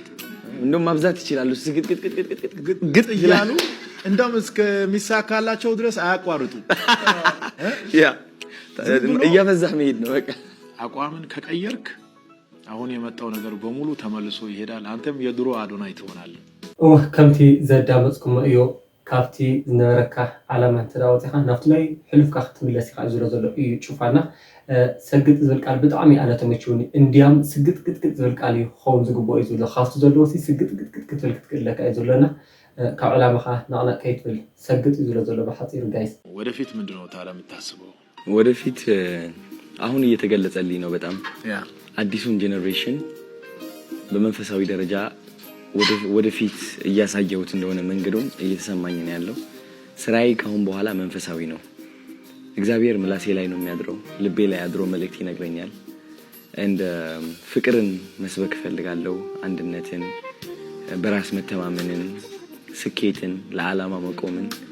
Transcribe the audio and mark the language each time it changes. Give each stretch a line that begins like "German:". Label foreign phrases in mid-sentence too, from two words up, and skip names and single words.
Amharic: እንደውም ማብዛት ይችላል ግጥ ይላሉ እንደውም እስከሚሳካላቸው ድረስ አያቋርጡ ያ እያበዛህ መሄድ ነው በቃ አቋምን ከቀየርክ አሁን የመጣው ነገር በሙሉ ተመልሶ ይሄዳል አንተም የድሮ አዶናይ ትሆናለህ
Tigrinya: ከምቲ ዘዳመጽኩም እዩ ካብቲ ዝነበረካ ዓላማ ተዳወፅካ ናብቲ ናይ ሕልፍካ ክትምለስ ኢኻ ዝሎ ዘሎ እዩ ጩፋና ሰግጥ ዝብል ቃል ብጣዕሚ ኣነ ተመችውኒ እንዲያም ስግጥግጥግጥ ዝብል ቃል እዩ ክኸውን ዝግብኦ እዩ ዘሎ ካብቲ ዘለዎ ስግጥግጥግጥ ክትብል ክትክእለካ እዩ ዘሎና ካብ ዕላማኻ ናቕናቅ ከይትብል ሰግጥ እዩ ዝሎ ዘሎ ብሓፂሩ ጋይስ
Amharic: ወደፊት ምንድነው ታዲያ የምታስበው ወደፊት አሁን እየተገለጸልኝ ነው በጣም አዲሱን ጄኔሬሽን በመንፈሳዊ ደረጃ ወደፊት እያሳየሁት እንደሆነ መንገዱም እየተሰማኝ ነው ያለው ስራዬ ካሁን በኋላ መንፈሳዊ ነው እግዚአብሔር ምላሴ ላይ ነው የሚያድረው ልቤ ላይ አድሮ መልእክት ይነግረኛል እንደ ፍቅርን መስበክ ፈልጋለሁ አንድነትን በራስ መተማመንን ስኬትን ለዓላማ መቆምን